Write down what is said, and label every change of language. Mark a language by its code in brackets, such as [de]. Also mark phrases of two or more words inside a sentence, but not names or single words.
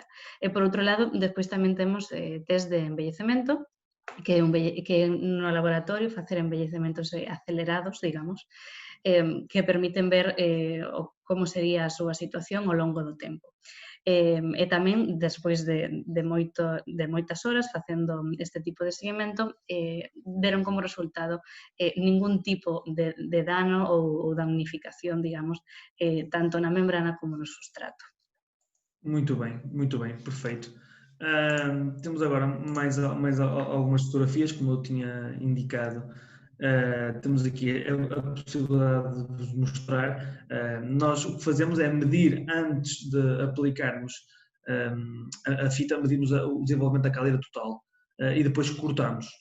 [gl] E, por outro lado, despois tamén temos test de embellecemento, que no laboratorio facer embellecementos acelerados, digamos, que permiten ver como sería a súa situación ao longo do tempo. E tamén, despois de moitas horas facendo este tipo de seguimento, deron como resultado ningún tipo de dano ou damnificación, digamos, tanto na membrana como no substrato. [pt] Muito bem, perfeito. Temos agora mais algumas fotografias, como eu tinha indicado. Temos aqui a possibilidade de vos mostrar. Nós o que fazemos é medir, antes de aplicarmos a fita, medimos o desenvolvimento da caleira total e depois cortamos.